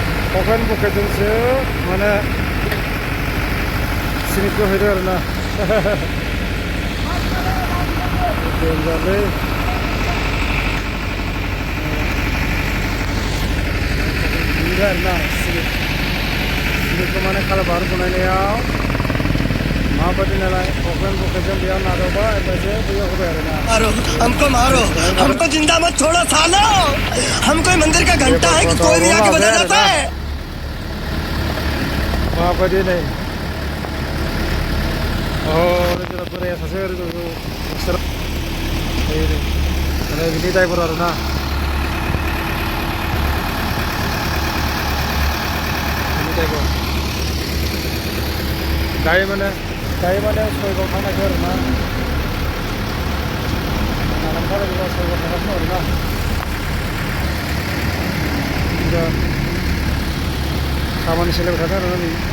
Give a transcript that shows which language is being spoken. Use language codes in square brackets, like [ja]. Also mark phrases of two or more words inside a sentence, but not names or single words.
[brx] अफलाइन पकेटजोंसो माने सिनिखौ हैदो आरोना देनजारलै बिदि आरोना सिनिखौ माने कालभार बनायनायाव माबायदि नालाय अफलाइन पकेटजों बेयाव नाजावबाय ओमफ्रायसो बैयाव होबाय आरोना [hi] मारो हमको जिंदा मत छोड़ो सालो हम कोई मंदिर का घंटा है कि कोई भी आके बजा जाता है [brx] माबायदि नै जोंना बोराया सासे एक्सट्रा माने बिनि ड्राइभार आरोना बिनि ड्राइभार दायो माने सयगाव थांनायखौ आरोना नालांखालायबा सयगाव थांगासिनो आरोना दा खामानि सोलिबाय थादों आरोना नै